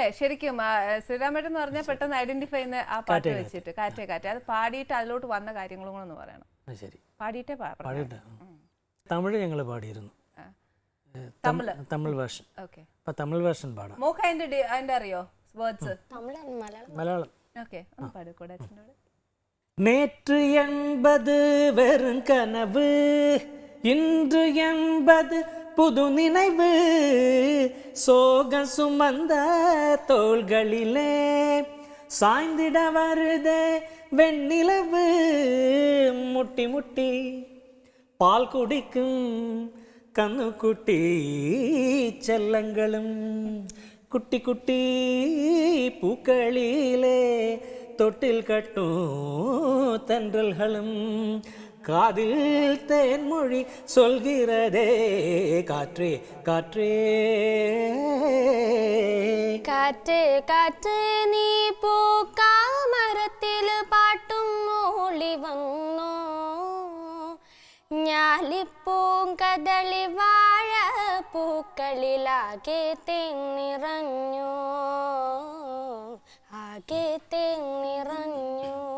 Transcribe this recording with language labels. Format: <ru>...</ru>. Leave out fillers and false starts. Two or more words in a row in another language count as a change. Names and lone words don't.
<ml>ശരിക്കും ശ്രീരാമേട്ടൻ എന്ന് പറഞ്ഞാൽ പെട്ടെന്ന് ഐഡന്റിഫൈ ചെയ്യുന്ന ആ പാട്ട് വെച്ചിട്ട് കാറ്റേ കാറ്റേ അത് പാടിയിട്ട് അതിലോട്ട് വന്ന കാര്യങ്ങളും കൂടെ ഒന്ന് പറയണം. പാടിയിട്ടേ തമിഴ് ഞങ്ങൾ പാടിയിരുന്നു, തമിഴ് വേർഷൻ. ഓക്കെ, അപ്പൊ തമിഴ് വേർഷൻ പാടാം. മോക്ക് അതിന്റെ അറിയോ വേർഡ്സ്? മലയാളം. ഓക്കെ, ഒന്ന് പാടിക്കൂടെ അച്ഛനോട്?</ml> <ta>நேற்று என்பது வெறும் கனவு, இன்று என்பது புது நினைவு, சோகம் சுமந்த தோள்களிலே சாய்ந்திட வருதே வெண்ணிலவு, முட்டி முட்டி பால் குடிக்கும் கண்ணுக்குட்டி செல்லங்களும் குட்டி குட்டி பூக்களிலே தொட்டில் கட்டும் தென்றல்களும் காதில் தேன்மொழி சொல்கிறதே காற்றே காற்றே</ta> <ml>കാറ്റ് കാറ്റ് നീ പൂക്കാ മരത്തിൽ പാട്ടും മൂളി വന്നോ, ഞാലിപ്പൂങ്കദളി വാഴ പൂക്കളിലാകെ തേന്നിറഞ്ഞു, ആകെ തേന്നിറഞ്ഞു.</ml>